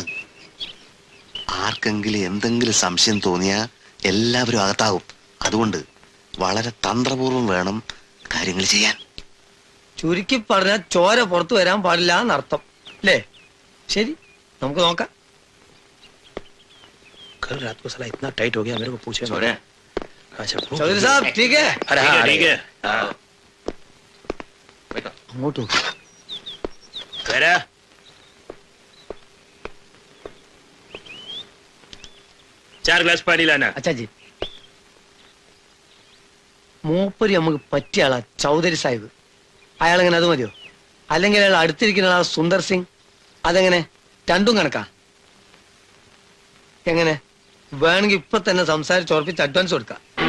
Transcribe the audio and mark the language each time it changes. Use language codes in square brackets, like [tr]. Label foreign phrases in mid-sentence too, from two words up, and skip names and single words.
[ml] ആർക്കെങ്കിലും എന്തെങ്കിലും സംശയം തോന്നിയാ എല്ലാവരും അകത്താകും. അതുകൊണ്ട് വളരെ തന്ത്രപൂർവ്വം വേണം കാര്യങ്ങൾ ചെയ്യാൻ. ചുരുക്കി പറഞ്ഞാൽ ചോര പുറത്തു വരാൻ പാടില്ല എന്നർത്ഥം അല്ലേ? ശരി, നമുക്ക് നോക്കാം. [hi] कल रात को साला इतना टाइट हो गया मेरे को पूछे। अच्छा चौधरी साहब ठीक है? अरे हाँ ठीक है। [ml] അങ്ങോട്ട് [hi] करा 4 ग्लास पानी लाना। अच्छा जी. [ml] മൂപ്പര് നമുക്ക് പറ്റിയ ആളാ ചൗധരി സാഹിബ്. അയാളെങ്ങനെ അത് മതിയോ? അല്ലെങ്കിൽ അയാൾ അടുത്തിരിക്കുന്ന ആളാ സുന്ദർ സിംഗ്? അതെങ്ങനെ? രണ്ടും കണക്കാ? എങ്ങനെ വേണമെങ്കിൽ ഇപ്പൊ തന്നെ സംസാരിച്ച് ഉറപ്പിച്ച് അഡ്വാൻസ് കൊടുക്കാം.